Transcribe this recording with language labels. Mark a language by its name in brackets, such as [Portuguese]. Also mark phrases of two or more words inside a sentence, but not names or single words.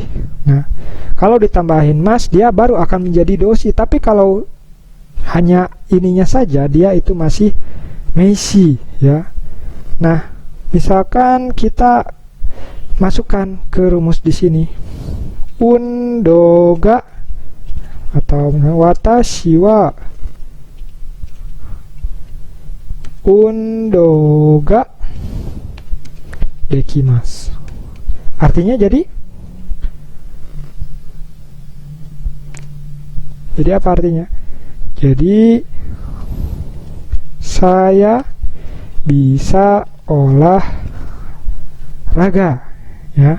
[Indonesian] Nah, kalau ditambahin mas dia baru akan menjadi doshi, tapi kalau hanya ininya saja dia itu masih meisi ya. Nah, misalkan kita masukkan ke rumus di sini, [Japanese] 運動が [Indonesian] atau [Japanese] 私は運動ができます. [Indonesian] Artinya jadi apa artinya? Jadi saya bisa olahraga ya.